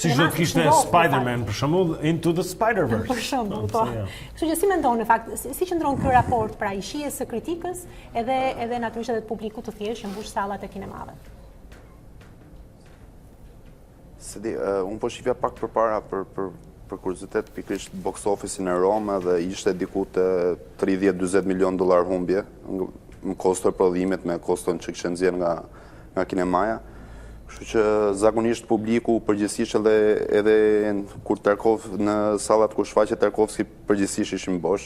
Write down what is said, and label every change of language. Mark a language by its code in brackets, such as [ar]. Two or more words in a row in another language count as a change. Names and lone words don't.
[sq] Si do të kishte Spider-Man për shembull Into the Spider-Verse. Për shembull, po. Kështu që si mendon në fakt, si qëndron ky raport pra i shijes së kritikës edhe natyrisht edhe të publikut të thjeshtë që mbush sallat e kinemave? Se di, unë po shifja pak përpara për kuriozitet pikërisht [en] box office-in [sq] e Roma dhe ishte diku të 30-40 milion dollar humbje në kosto e prodhimit me koston që kishte nxjerr nga kinemaja. Kështu që zakonisht publiku përgjithsisht edhe kur në sallat kur shfaqet Tarkovski përgjithsisht ishin bosh.